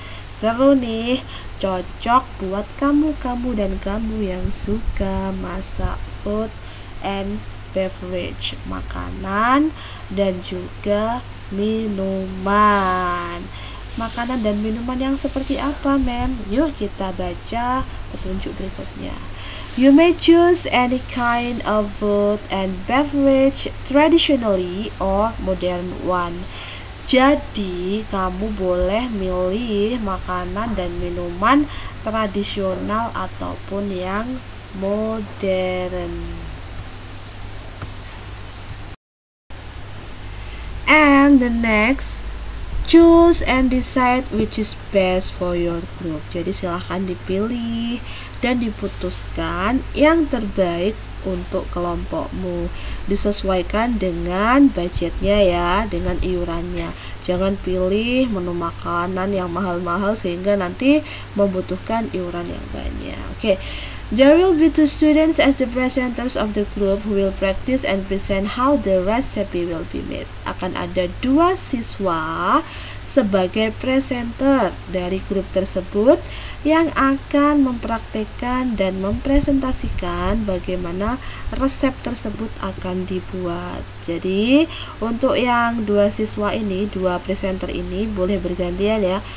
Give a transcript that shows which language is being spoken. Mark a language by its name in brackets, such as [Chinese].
[Indonesian] Seru nih, cocok buat kamu dan kamu yang suka masak, food and beverage, makanan dan juga minuman. Makanan dan minuman yang seperti apa, ma'am? Yuk kita baca petunjuk berikutnya. [English] You may choose any kind of food and beverage, traditionally or modern one. [Indonesian] Jadi, kamu boleh milih makanan dan minuman tradisional ataupun yang modern. [English] And the next, Choose and decide which is best for your group. [Indonesian] Jadi silahkan dipilih dan diputuskan yang terbaik untuk kelompokmu. Disesuaikan dengan budgetnya ya, dengan iurannya. Jangan pilih menu makanan yang mahal-mahal sehingga nanti membutuhkan iuran yang banyak. Oke. [English] There will be 2 students as the presenters of the group who will practice and present how the recipe will be made. [Indonesian] Akan ada 2 siswa sebagai presenter dari grup tersebut yang akan mempraktekkan dan mempresentasikan bagaimana resep tersebut akan dibuat. Jadi untuk yang 2 siswa ini, 2 presenter ini boleh bergantian ya.